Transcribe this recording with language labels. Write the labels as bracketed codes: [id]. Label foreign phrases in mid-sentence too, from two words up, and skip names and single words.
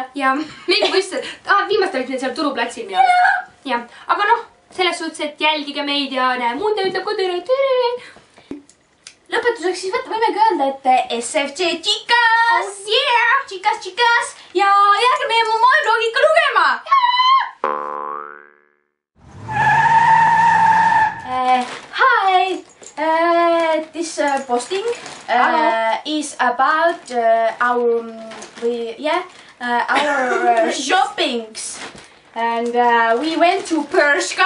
[et] Ja meigivõistlustel, viimastel olid meil seal Turuplatsil. Ja, aga selles suhtes, et jälgige meid ja näe, Munde ütleb ka tere. Lõpetuseks siis võimegi öelda, et SFC Chicas! [en] Oh yeah! [et] Chicas! Ja jääge meie moeblogi ikka lugema! [en] Hi! This posting is about our shoppings. And we went to Bershka.